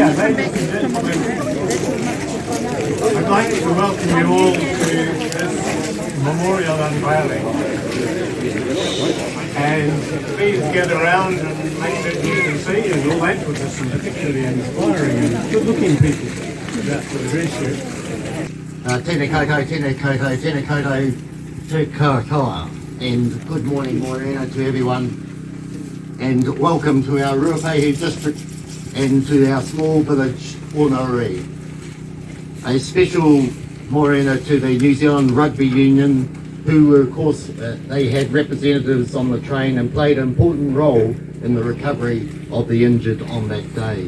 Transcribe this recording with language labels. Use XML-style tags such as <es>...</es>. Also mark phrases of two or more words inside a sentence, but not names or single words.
<en>Yeah, ladies and gentlemen, I'd like to welcome you all to this memorial unveiling. And please get around and make sure you can see, and all that with some particularly inspiring and good-looking people about to address you.</en> <mi>Tēnā koutou, tēnā koutou, tēnā koutou, te katoa.</mi> <en>And good morning, Morena, to everyone. And welcome to our Ruapehu district and to our small village, Ongarue. A special morena to the New Zealand Rugby Union, who were, of course, they had representatives on the train and played an important role in the recovery of the injured on that day.</en>